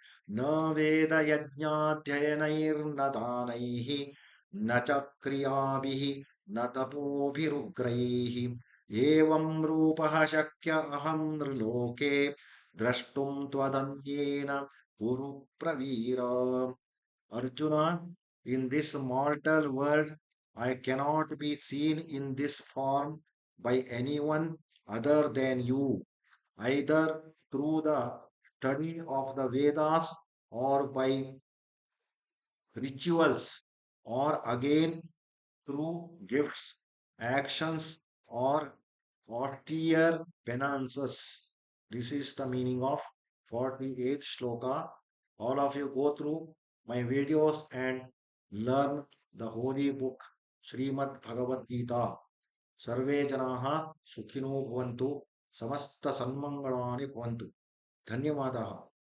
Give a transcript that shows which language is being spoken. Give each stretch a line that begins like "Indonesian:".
Sanskrit: न वेदयज्ञाध्ययनैर्न दानैः न च क्रियाभिः न तपोभिरुग्रैः एवं रूपः शक्य अहं नृलोके द्रष्टुं त्वदन्येन कुरु Pravira.
English: Arjuna, in this mortal world, I cannot be seen in this form by anyone other than you, either through the study of the Vedas or by rituals, or again through gifts, actions, or austere penances. This is the meaning of 48th shloka. All of you go through my videos and learn the holy book Srimad Bhagavad Gita.
Sanskrit: सर्वे जनाः सुखिनो भवन्तु समस्त सन्मङ्गलानि भवन्तु. धन्यवादाः.